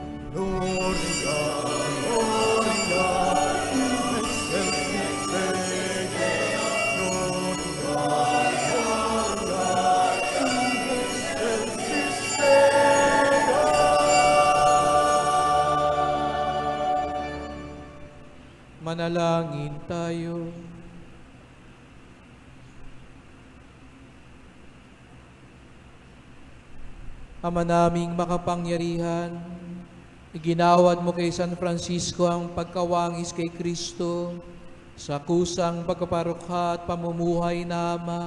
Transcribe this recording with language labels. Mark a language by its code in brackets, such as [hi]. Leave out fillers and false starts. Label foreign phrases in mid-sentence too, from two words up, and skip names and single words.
[la] Gloria, Gloria, excelsis Deo. Gloria, Gloria, excelsis Deo. [tl] Manalangin tayo. Ama naming makapangyarihan, iginawad mo kay San Francisco ang pagkawangis kay Kristo sa kusang pagkaparukha at pamumuhay na hamak.